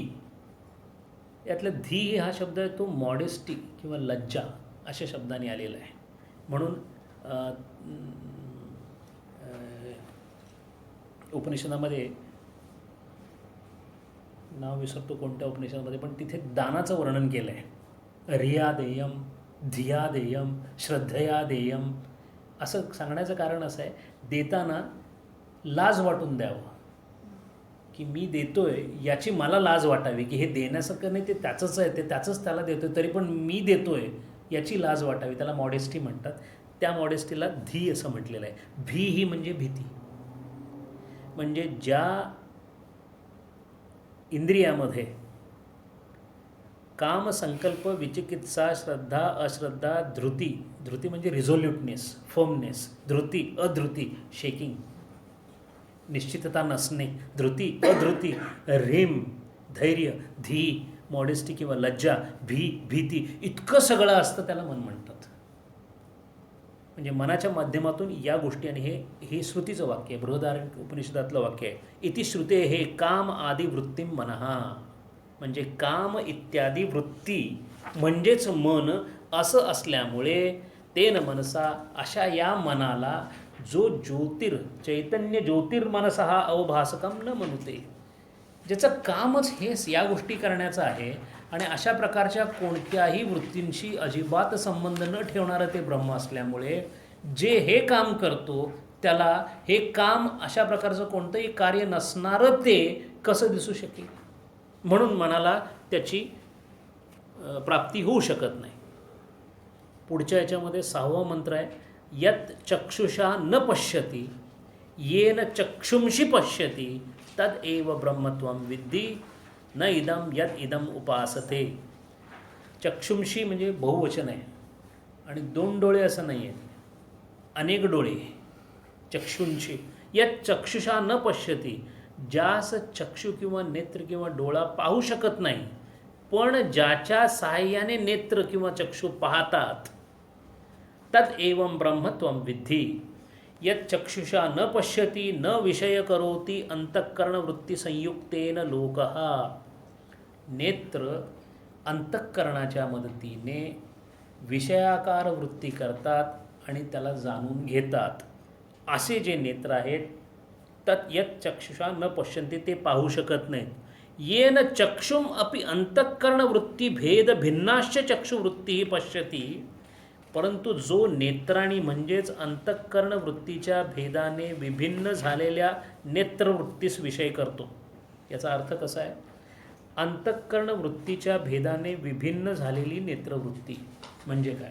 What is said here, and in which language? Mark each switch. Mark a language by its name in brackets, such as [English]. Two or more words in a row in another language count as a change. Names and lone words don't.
[Marathi] यातलं धीही हा शब्द आहे तो मॉडेस्टी किंवा लज्जा अशा शब्दाने आलेला आहे. म्हणून उपनिषदामध्ये नाव विसरतो कोणत्या उपनिषदामध्ये, पण तिथे दानाचं वर्णन केलं आहे. [Sanskrit] रिया देयम, धिया देयम, श्रद्धया देयम [Marathi] असं सांगण्याचं कारण असं आहे, देताना लाज वाटून द्यावं, की मी देतोय याची मला लाज वाटावी, की हे देण्यासारखं नाही, ते त्याचंच आहे, ते त्याचंच त्याला देतोय, तरी पण मी देतोय याची लाज वाटावी. त्याला मॉडेस्टी म्हणतात. त्या मॉडेस्टीला धी असं म्हटलेलं आहे. भी ही म्हणजे भीती. म्हणजे ज्या इंद्रियामध्ये काम, संकल्प, विचिकित्सा, श्रद्धा, अश्रद्धा, धृती, धृती म्हणजे [English] resoluteness, firmness, [Marathi] धृती, अधृती, शेकिंग, निश्चितता नसणे, धृती, अधृती, ह्रीम, धैर्य, धी, मॉडेस्टी किंवा लज्जा, भीती, इतकं सगळं असतं त्याला मन म्हणतात. म्हणजे मनाच्या माध्यमातून या गोष्टी, आणि हे श्रुतीचं वाक्य आहे, बृहदारण्यक उपनिषदातलं वाक्य आहे. [Sanskrit] इति श्रुते हे काम आदी वृत्तीम मनहा, [Marathi] म्हणजे काम इत्यादी वृत्ती म्हणजेच मन असं असल्यामुळे [Sanskrit] तेन मनसा, [Marathi] अशा या मनाला जो चैतन्य [Sanskrit] ज्योतिर्मनसा अवभासकम [Marathi] न म्हणते, ज्याचं कामच हे या गोष्टी करण्याचं आहे आणि अशा प्रकारच्या कोणत्याही वृत्तींशी अजिबात संबंध न ठेवणारं ते ब्रह्म असल्यामुळे जे हे काम करतो त्याला हे काम अशा प्रकारचं कोणतंही कार्य नसणारं ते कसं दिसू शकेल. म्हणून मनाला त्याची प्राप्ती होऊ शकत नाही. पुढच्या याच्यामध्ये 6वा मंत्र आहे, [Sanskrit] यत चक्षुषा न पश्यति येन चक्षुंषि पश्यति तद एव ब्रह्मत्वं विद्धि न इदम यत इदम उपासते. [Marathi] चक्षुंषी म्हणजे बहुवचन आहे आणि 2 डोळे असं नाही आहे, अनेक डोळे. [Sanskrit] चक्षुंषी, यत चक्षुषा न पश्यति, [Marathi] ज्यास चक्षु किंवा नेत्र किंवा डोळा पाहू शकत नाही, पण ज्याच्या सहाय्याने नेत्र किंवा चक्षु पाहतात, [Sanskrit] तद एवं ब्रह्मत्वं विद्धि यत चक्षुषा न पश्यति न विषय करोति अंतःकरणवृत्ती संयुक्तेन लोकः. [Marathi] नेत्र अंतःकरणाच्या मदतीने विषयाकार वृत्ती करतात आणि त्याला जाणून घेतात. असे जे नेत्र आहेत, [Sanskrit] तत् यत चक्षुषा न पश्यन्ति, [Marathi] ते पाहू शकत नाहीत. [Sanskrit] येन चक्षुम अपि अंतःकरणवृत्ती भेद भिन्नाश्च चक्षुवृत्ती पश्यति, [Marathi] परंतु जो नेत्राणी म्हणजेच अंतःकरण वृत्तीच्या भेदाने विभिन्न झालेल्या नेत्रवृत्तीस विषय करतो. याचा अर्थ कसा आहे, अंतःकरण वृत्तीच्या भेदाने विभिन्न झालेली नेत्रवृत्ती म्हणजे काय.